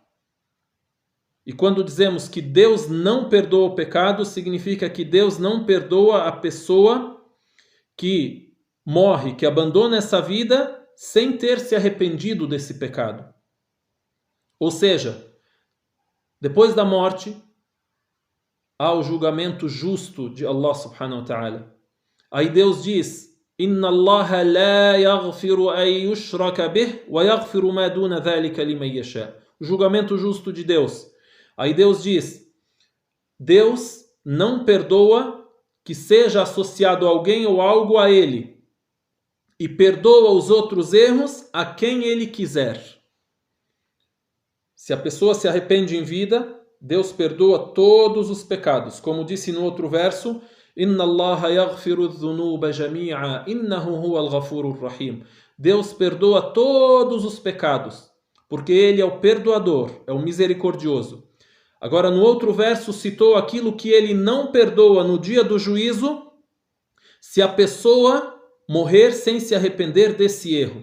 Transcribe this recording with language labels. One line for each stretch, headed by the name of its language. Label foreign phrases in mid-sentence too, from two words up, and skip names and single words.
Portuguese: E quando dizemos que Deus não perdoa o pecado, significa que Deus não perdoa a pessoa que morre, que abandona essa vida sem ter se arrependido desse pecado. Ou seja, depois da morte, há o julgamento justo de
Arabic: الله سبحانه وتعالى.
Portuguese: Aí Deus diz:
Arabic: إن الله لا يغفر أن يشرك به ويغفر ما دون ذلك لمن يشاء.
Portuguese: O julgamento justo de Deus. Aí Deus diz: Deus não perdoa que seja associado alguém ou algo a Ele, e perdoa os outros erros a quem Ele quiser. Se a pessoa se arrepende em vida, Deus perdoa todos os pecados. Como disse no outro verso,
Arabic: إن الله يغفر الذنوب جميعا إنه هو الغفور الرحيم.
Portuguese: Deus perdoa todos os pecados, porque Ele é o perdoador, é o misericordioso. Agora, no outro verso, citou aquilo que Ele não perdoa no dia do juízo, se a pessoa morrer sem se arrepender desse erro.